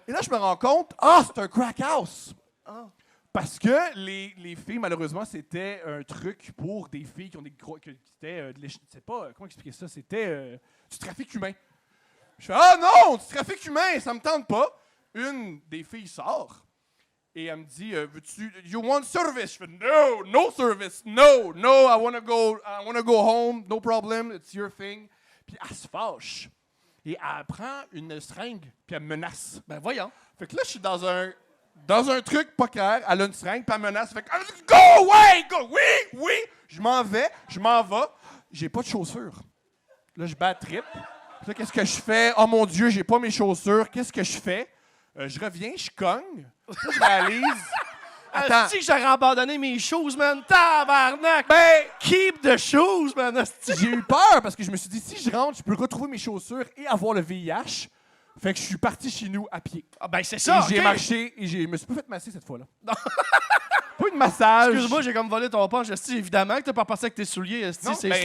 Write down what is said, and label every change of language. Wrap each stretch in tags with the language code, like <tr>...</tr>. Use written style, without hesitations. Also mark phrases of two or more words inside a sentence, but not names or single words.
<fr>Et là, je me rends compte, c'est un</fr> <en>crack house.</en> <fr>Parce que les filles, malheureusement, c'était un truc pour des filles qui ont des gros. C'était je sais pas, comment expliquer ça? C'était du trafic humain. Je fais, non, du trafic humain, ça me tente pas. Une des filles sort et elle me dit, veux-tu,</fr> <en>you want service?</en> <fr>Je fais,</fr> <en>no service, no, I wanna go home, no problem, it's your thing.</en> <fr>Puis elle se fâche. Et elle prend une seringue, puis elle me menace. Ben, voyons. Fait que là, je suis dans un truc pas clair. Elle a une seringue, puis elle menace. Fait que,</fr> <en>go away, go,</en> <fr>oui. Je m'en vais. J'ai pas de chaussures. Là, je bats trip. Puis là, qu'est-ce que je fais? Oh mon Dieu, j'ai pas mes chaussures. Qu'est-ce que je fais? Je reviens, je cogne. Là, je réalise. Attends. Asti que j'aurais abandonné mes</fr> <en>shoes, man.</en> <fr>Tabarnak! Ben,</fr> <en>Keep the shoes, man.</en> <fr>Asti. j'ai eu peur parce que je me suis dit, si je rentre, je peux retrouver mes chaussures et avoir le VIH. Fait que je suis parti chez nous à pied. Ah, ben, c'est ça. Et j'ai ok. marché et je me suis pas fait masser cette fois-là. Pas eu de massage. Excuse-moi, j'ai comme volé ton punch. Esti, évidemment que t'as pas passé avec tes souliers. Esti, Non, c'est ben,</fr>